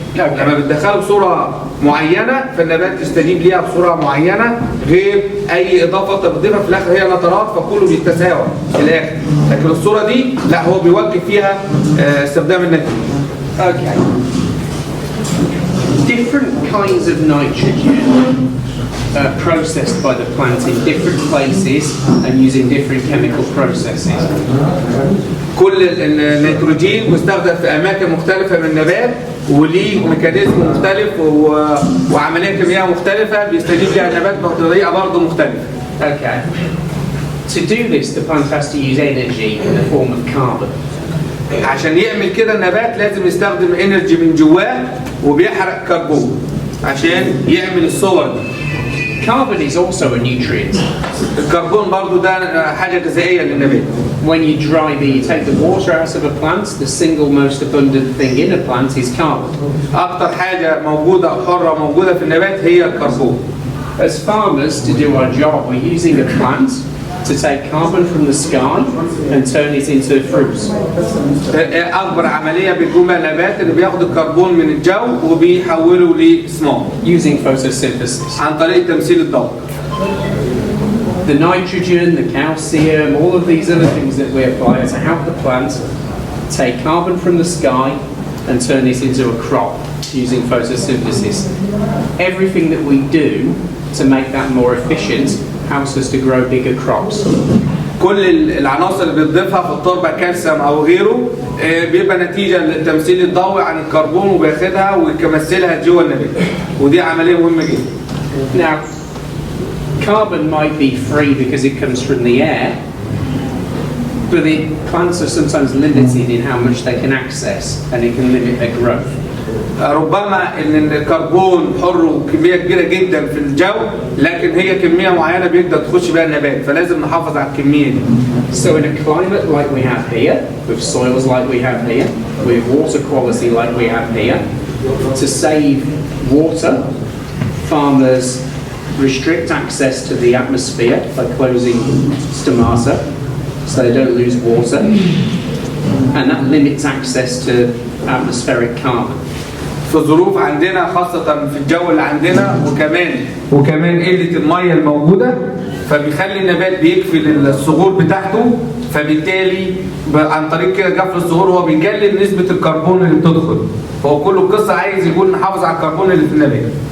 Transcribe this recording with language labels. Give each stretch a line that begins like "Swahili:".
Arabic: لما بتدخله بصوره معينه فالنبات يستجيب ليها بصوره معينه غير اي اضافه بتضيفها في الاخر هي نترات فكله بيتساوى في الاخر. لكن الصوره دي لا هو بيوجه فيها استخدام النيتروجين.
English: Okay. Different kinds of nitrogen processed by the plant in different places and using different chemical processes.
Arabic: كل النيتروجين مستخدم في اماكن مختلفه من النبات وليه ميكانيزم مختلف وعمليه كيميائيه مختلفه بيستجيب لها النبات بطريقه برضه مختلفه.
English: Okay. To do this, the plant has to use energy in the form of carbon.
Arabic: عشان يعمل كده النبات لازم يستخدم انرجي من جواه وبيحرق كربون عشان يعمل الصور دي.
English: Carbon is also a nutrient.
Arabic: الكربون برضو ده حاجة غذائية للنبات.
English: When you you take the water out of a plant, the single most abundant thing in a plant is carbon.
Arabic: أكتر حاجة موجودة حرة موجودة في النبات هي الكربون.
English: As farmers, to do our job, we're using a plant to take carbon from the sky and turn it into fruits.
Arabic: أكبر عملية بيقوم بها النبات اللي بياخد الكربون من الجو وبيحوله لثمار.
English: Using photosynthesis.
Arabic: عن طريق تمثيل الضوء.
English: The nitrogen, the calcium, all of these other things that we apply to help the plant take carbon from the sky and turn it into a crop using photosynthesis. Everything that we do to make that more efficient helps us to grow bigger crops.
Arabic: كل العناصر اللي بتضيفها في التربة كالسيوم أو غيره بيبقى نتيجة للتمثيل الضوئي عن الكربون وبياخدها ويمثلها جوه النبات ودي عملية مهمة جدا.
English: Now, carbon might be free because it comes from the air, but the plants are sometimes limited in how much they can access and it can limit their growth.
Arabic: ربما ان الكربون حر وكميه كبيره جدا في الجو لكن هي كميه معينه بيقدر تخش بيها النبات فلازم نحافظ على الكميه دي.
English: So in a climate like we have here, with soils like we have here, with water quality like we have here, to save water, farmers restrict access to the atmosphere by closing stomata so they don't lose water, and that limits access to atmospheric carbon.
Arabic: في ظروف عندنا خاصة في الجو اللي عندنا وكمان قلة المية الموجودة فبيخلي النبات بيقفل الصغور بتاعته فبالتالي عن طريق كده قفل الصغور هو بيقلل نسبة الكربون اللي بتدخل فهو كل القصة عايز يقول نحافظ على الكربون اللي في النبات.